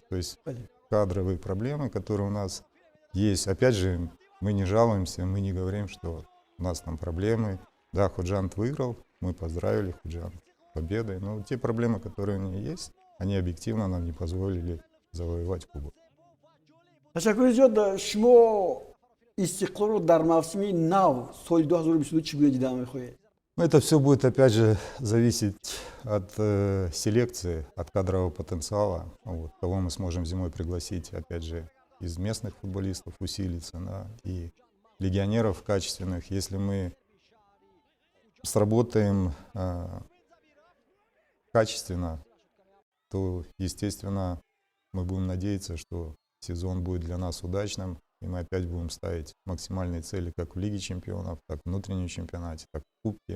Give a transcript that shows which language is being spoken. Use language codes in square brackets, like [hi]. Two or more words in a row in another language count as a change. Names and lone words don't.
[ru] То есть кадровые проблемы, которые у нас есть. Опять же, мы не жалуемся, мы не говорим, что у нас там проблемы. Да, Ходжант выиграл, мы поздравили Ходжант с победой. Но те проблемы, которые у них есть, они объективно нам не позволили завоевать кубок. [tg] ташаккур шумо Истиқлорро дар мавсими нав соли 2022 чӣ гуна дида мехоҳед? [ru] Ну, это все будет, опять же, зависеть от селекции, от кадрового потенциала. Вот, кого мы сможем зимой пригласить, опять же, из местных футболистов усилиться, да, и легионеров качественных. Если мы сработаем качественно, то, естественно, мы будем надеяться, что сезон будет для нас удачным, и мы опять будем ставить максимальные цели как в Лиге чемпионов, так и в внутреннем чемпионате, так и в Кубке.